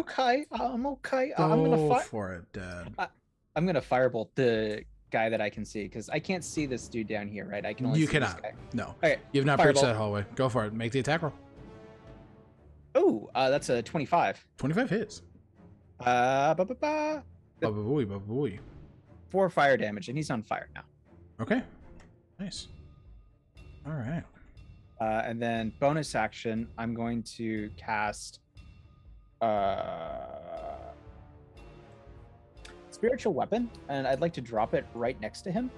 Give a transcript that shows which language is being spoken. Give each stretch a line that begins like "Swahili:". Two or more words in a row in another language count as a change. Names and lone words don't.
English: okay. I'm okay. I'm gonna Go fire. for it, Dad. I'm gonna firebolt the guy that I can see because I can't see this dude down here, right? I can only You see cannot. this guy. No. Okay. You have not breached Firebolt. that hallway. Go for it. Make the attack roll. Oh, that's a 25. 25 hits. Ba-ba-ba. Ba-ba-booey, ba-ba-booey. 4 fire damage, and he's on fire now. Okay. Nice. All right. And then bonus action, I'm going to cast spiritual weapon, and I'd like to drop it right next to him.